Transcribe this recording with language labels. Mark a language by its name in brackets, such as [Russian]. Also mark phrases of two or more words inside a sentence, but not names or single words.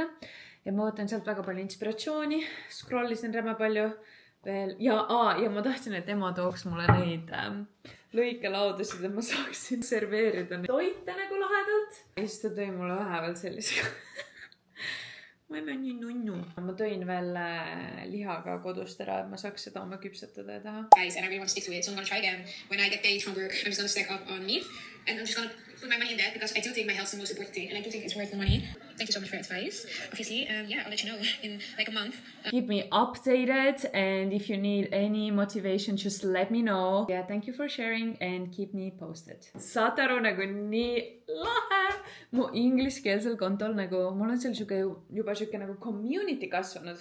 [Estonian] Ja ma võtan sealt väga palju inspiratsiooni, scrollisin räme palju veel ja ma tahtsin, et ema tooks mulle neid lõikelaudasid, et ma saaksin serveerida neid toite nagu lahedalt. Ja siis ta tõi mulle vähe veel sellise. Ma ei ole nii nunnu. Ma tõin veel lihaga kodust ära, et ma saaks seda oma küpsetada ja teha. [English] Guys, and I really want to stick to it, so I'm going to try again. When I get paid from work, I'm just going to stack up on meat and I'm just going to put my money in that because I do think my health is the most important thing and I do think it's worth the money. Thank you so much for your advice. Obviously, I'll let you know in like a month. Keep me updated and if you need any motivation, just let me know. Yeah, thank you for sharing and keep me posted. [Estonian] Saate aru nagu nii lahe. Mu ingliskeelsel kontol nagu, mul on seal juba siuke nagu community kasvanud.